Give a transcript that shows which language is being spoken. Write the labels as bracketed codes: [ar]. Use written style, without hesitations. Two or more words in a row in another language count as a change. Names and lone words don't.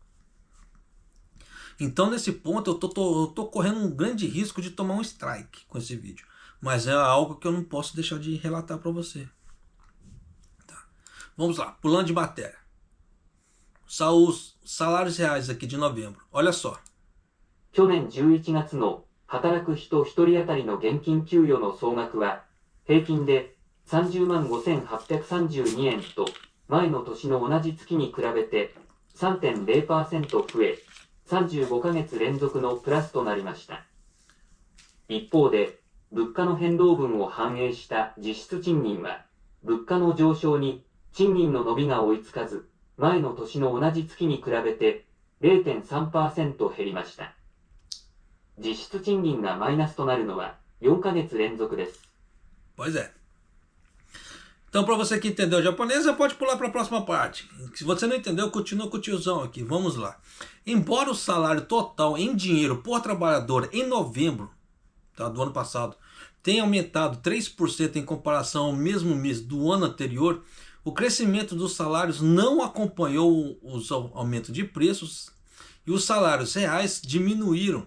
[pt] Então nesse ponto eu tô correndo um grande risco de tomar um strike com esse vídeo. Mas é algo que eu não posso deixar de relatar para você. Tá. Vamos lá, pulando de matéria. Os salários reais aqui de novembro. Olha só. [ja] 去年11月の働く人1人当たりの現金給与の総額は平均で30万5832円と前の年の同じ月に比べて 3.0% 増え35ヶ月連続のプラスとなりました。一方で物価の変動分を反映した実質賃金は物価の上昇に賃金の伸びが追いつかず前の年の同じ月に比べて 0.3% 減りました。実質賃金がマイナスとなるのは4ヶ月連続です。 [pt] Pois é. Então, para você que entendeu o japonês, você pode pular para a próxima parte. Se você não entendeu, continua com o tiozão aqui. Vamos lá. Embora o salário total em dinheiro por trabalhador em novembro, tá, do ano passado tenha aumentado 3% em comparação ao mesmo mês do ano anterior, o crescimento dos salários não acompanhou os aumentos de preços e os salários reais diminuíram.